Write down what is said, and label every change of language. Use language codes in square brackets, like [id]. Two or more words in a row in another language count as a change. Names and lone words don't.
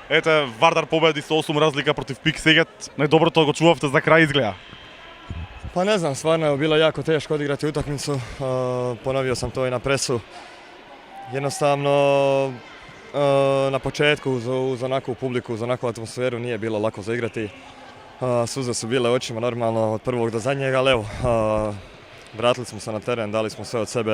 [mk] Ете, Вардар победи со 8 разлика против Pik Seget. Најдобро тоа го чувавте за крај изгледа. [sr] Pa ne znam, stvarno je bilo jako teško odigrati utakmicu, ponovio sam to i na presu. Jednostavno, na početku uz onakvu publiku, uz onakvu atmosferu nije bilo lako zaigrati. Suze su bile očima normalno od prvog do zadnjeg, ali evo, vratili smo se na teren, dali smo sve od sebe.